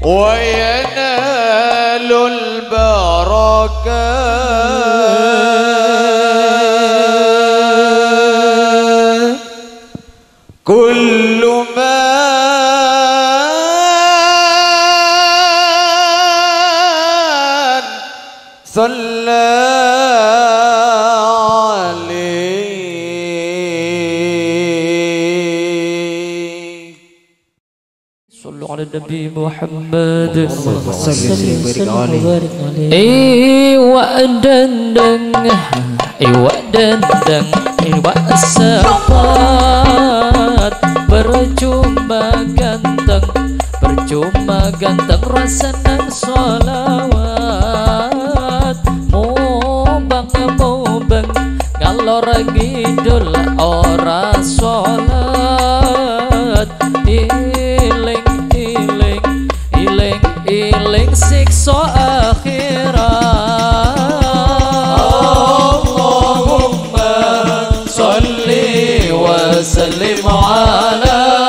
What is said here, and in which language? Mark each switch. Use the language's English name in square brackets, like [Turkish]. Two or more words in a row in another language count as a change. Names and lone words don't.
[Arabic] وينال البركات كل من صلى عليه. صلوا على النبي محمد وسلم وبارك عليه. [Javanese] Iwak dendeng, iwak dendeng, iwak sepat. Percuma ganteng rasa nang solawat. Mubang ngalor ngidul ora sholat. Iling siksa akhirat. [Arabic] اللهم صل وسلم على